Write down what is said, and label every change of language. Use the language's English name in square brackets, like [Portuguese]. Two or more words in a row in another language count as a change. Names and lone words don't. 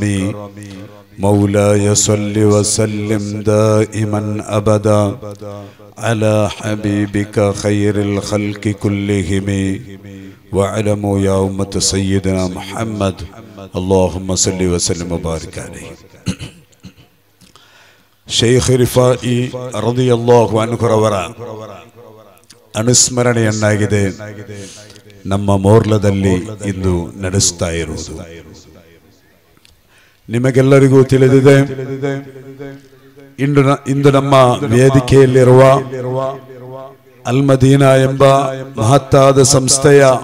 [Arabic] مولاي صل وسلم دائما أبدا على حبيبك خير الخلق كلهم. واعلموا يا أمة سيدنا محمد اللهم صل وسلم وبارك عليه. [Kannada] ಶೇಖ್ ರಿಫಾಯಿ [Arabic] رضي الله عنه [Kannada] ರವರ ಅನುಸ್ಮರಣೆಯನ್ನಾಗಿದೆ ನಮ್ಮ ಮೋರ್ಲದಲ್ಲಿ ಇಂದು ನಡೆಸ್ತಾ ಇರುವುದು. ನಿಮಗೆಲ್ಲರಿಗೂ ತಿಳಿದಿದೆ, ಇಂದು ನಮ್ಮ ವೇದಿಕೆಯಲ್ಲಿರುವ ಅಲ್ ಮದೀನಾ ಎಂಬ ಮಹತ್ತಾದ ಸಂಸ್ಥೆಯ